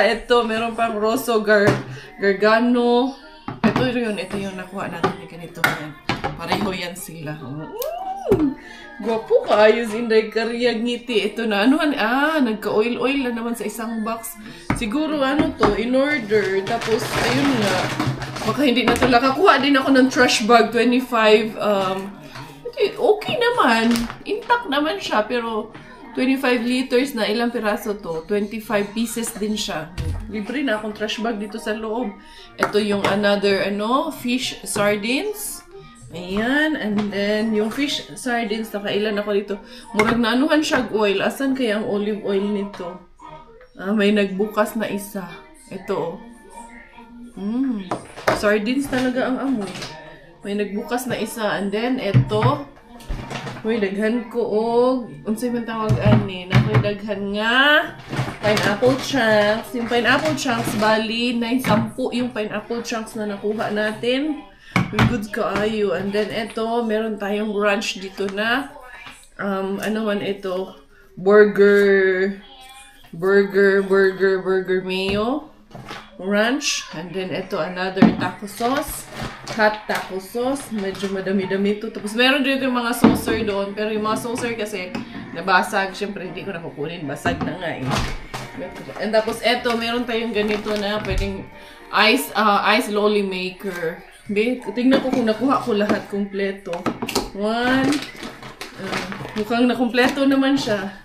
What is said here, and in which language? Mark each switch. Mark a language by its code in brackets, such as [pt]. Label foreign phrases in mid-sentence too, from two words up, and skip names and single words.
[tl] Ito, meron pang Rosso Gargano. Ito yung nakuha natin. Ganito yan. Pareho yan sila. Gwapo kayo sa Inday Korea. Ngiti. Ito na. Nagka-oil-oil na naman sa isang box. Siguro to, in order. Tapos, ayun nga. Baka hindi na talaga. Kakuha din ako ng trash bag. 25, okay naman. Intact naman siya. Pero, 25 liters na ilang piraso to. 25 pieces din siya. Libre na akong trash bag dito sa loob. Ito yung another, [en] fish sardines. [tl] Ayan. And then, yung [en] fish sardines, [tl] nakailan ako dito. [ceb] Murag na anuhan siya oil. [tl] Asan kaya ang olive oil nito? May nagbukas na isa. Ito, sardines talaga ang amoy. May nagbukas na isa. And then, ito. [ceb] Uy, daghan ko unsay man tawag ani? Nakoy daghan nga [en] pineapple chunks. [tl] Yung [en] pineapple chunks, [tl] bali, 10 yung [en] pineapple chunks [tl] na nakuha natin. [ceb] Uy, good kaayo. [tl] And then, ito, meron tayong ranch dito na ano man ito? [en] Burger mayo. Ranch. [tl] And then, ito, [en] another taco sauce. Hot taco sauce. [tl] Medyo madami-dami ito. Tapos, meron dito yung mga saucer doon. Pero yung mga saucer kasi, nabasag. Siyempre, hindi ko nakukunin. Basag na nga eh. And tapos, ito, meron tayong ganito na pwedeng [en] ice lolly maker. [tl] Tingnan ko kung nakuha ko lahat kompleto. Mukhang nakumpleto naman siya.